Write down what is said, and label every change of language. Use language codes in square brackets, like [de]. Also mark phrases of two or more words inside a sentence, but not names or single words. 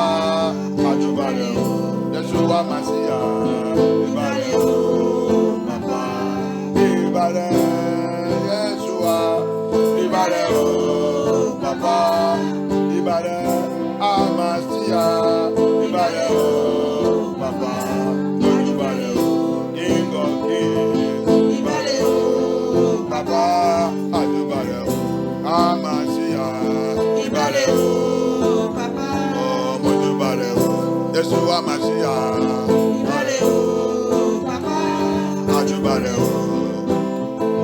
[yo] Ibare oh Yeshua Masia, Ibare oh Papa, Ibare Yeshua, Ibare oh Papa, Ibare Amasia, Ibare oh Papa, Ibare oh [en] King of kings, [yo] Ibare oh Papa, Ibare oh Amasia, Ibare oh Papa, oh Ibare oh Yeshua Masia, Ibare oh Papa, Ibare oh